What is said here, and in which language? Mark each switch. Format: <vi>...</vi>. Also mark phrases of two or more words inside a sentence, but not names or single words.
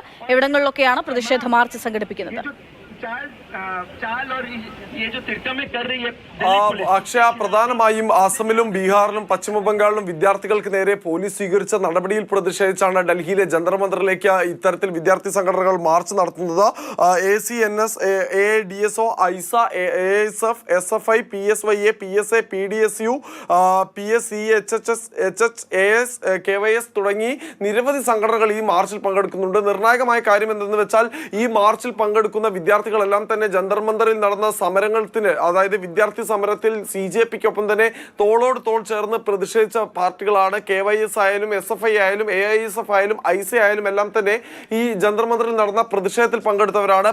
<ml>എവിടങ്ങളിലൊക്കെയാണ് പ്രതിഷേധ മാർച്ച് സംഘടിപ്പിക്കുന്നത്? അക്ഷയ, പ്രധാനമായും ആസമിലും ബീഹാറിലും പശ്ചിമ ബംഗാളിലും വിദ്യാർത്ഥികൾക്ക് നേരെ പോലീസ് സ്വീകരിച്ച നടപടിയിൽ പ്രതിഷേധിച്ചാണ് ഡൽഹിയിലെ ജന്തർ മന്ദറിലേക്ക് ഇത്തരത്തിൽ വിദ്യാർത്ഥി സംഘടനകൾ മാർച്ച് നടത്തുന്നത്. ACNS, AADSO, ഐസ, ASF, SFI, PSYA, PSA, PDSU, PSC, HHS, HHAS, KYS തുടങ്ങി നിരവധി സംഘടനകൾ ഈ മാർച്ചിൽ പങ്കെടുക്കുന്നുണ്ട്. നിർണായകമായ കാര്യം എന്തെന്ന് വെച്ചാൽ, ഈ മാർച്ചിൽ പങ്കെടുക്കുന്ന വിദ്യാർത്ഥികളെല്ലാം തന്നെ ജന്തർ മന്ദറിൽ നടന്ന സമരത്തിന്, അതായത് വിദ്യാർത്ഥി സമരത്തിൽ CJPക്കൊപ്പം തന്നെ തോളോട് തോൾ ചേർന്ന് പ്രതിഷേധിച്ച പാർട്ടികളാണ്. KYS ആയാലും SFI ആയാലും AISF ആയാലും ഐസ ആയാലും എല്ലാം തന്നെ ഈ ജന്തർ മന്ദറിൽ നടന്ന പ്രതിഷേധത്തിൽ പങ്കെടുത്തവരാണ്.</ml>